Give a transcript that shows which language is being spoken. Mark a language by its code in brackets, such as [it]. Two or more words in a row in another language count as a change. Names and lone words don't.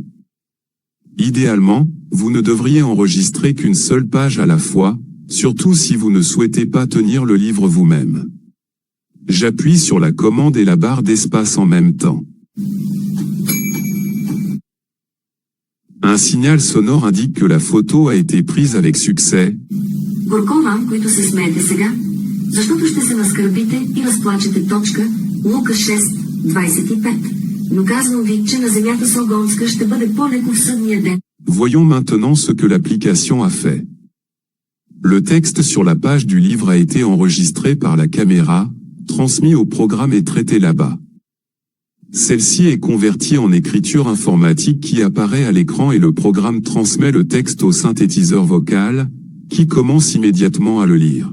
[fr] Idéalement, vous ne devriez enregistrer qu'une seule page à la fois, surtout si vous ne souhaitez pas tenir le livre vous-même. J'appuie sur la commande et la barre d'espace en même temps. Un signal sonore indique que la photo a été prise avec succès. [bg] Горко вам, които се смеете сега, защото ще се наскърбите и разплачете. Лука 6:25. Но казвам ви, че на земята с огонска ще бъде по-леко в съдния ден. [fr] Voyons maintenant ce que l'application a fait. Le texte sur la page du livre a été enregistré par la caméra, transmis au programme et traité là-bas. Celle-ci est convertie en écriture informatique qui apparaît à l'écran et le programme transmet le texte au synthétiseur vocal, qui commence immédiatement à le lire.